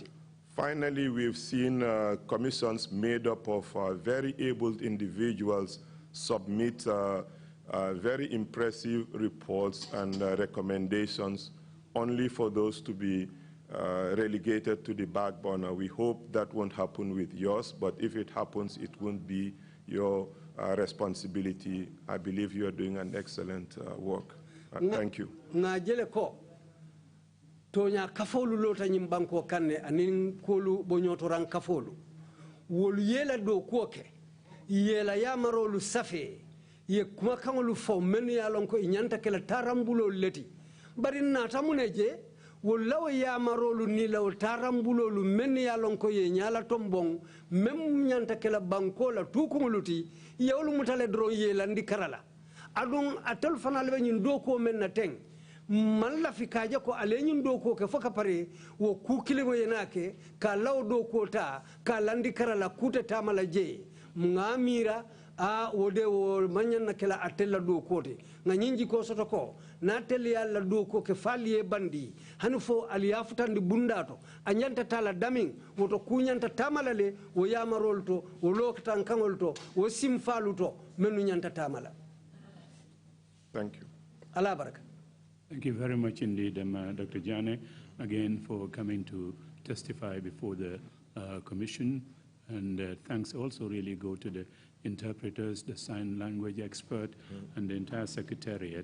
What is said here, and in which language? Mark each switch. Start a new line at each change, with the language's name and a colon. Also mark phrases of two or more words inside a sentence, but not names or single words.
English: Finally, we've seen commissions made up of very able individuals submit very impressive reports and recommendations, only for those to be relegated to the back burner. We hope that won't happen with yours, but if it happens, it won't be your responsibility. I believe you are doing an excellent work. Thank you.
Mandingo: Tonya kafolu lota nyimbanko kanne anin kolu bonyoto ran kafolu wolu yela do koke yela yamarolu safe ye kuma kangolu fo menu ya lonko inyanta kala tarambulo leti bari nata muneje wolu law yamarolu ni law tarambulo lu menu ya lonko ye nyala tombong mem nyanta kala banko la tukumuluti yewlu mutale dro yela ndi karala adun atel fanal be nyin do ko men na teng man la fikaje ko alenyin doko ke foka pare wo ku kilimo yenake ka law doko ta ka landi karala kuta tamala je ngamira a wode wo manyan na kala atella doko te nganyinji ko soto ko na tele yalla doko ke faliye bandi hanfo aliyafutandi bundato anyanta tala damin woto kunyanta tamala le wo yamarolto wo loktan kangolto wo simfaluto menu nyanta tamala.
English: Thank you.
Mandingo: Allah baraka.
English: Thank you very much indeed, Dr. Janneh, again for coming to testify before the Commission. And thanks also really go to the interpreters, the sign language expert, and the entire Secretariat.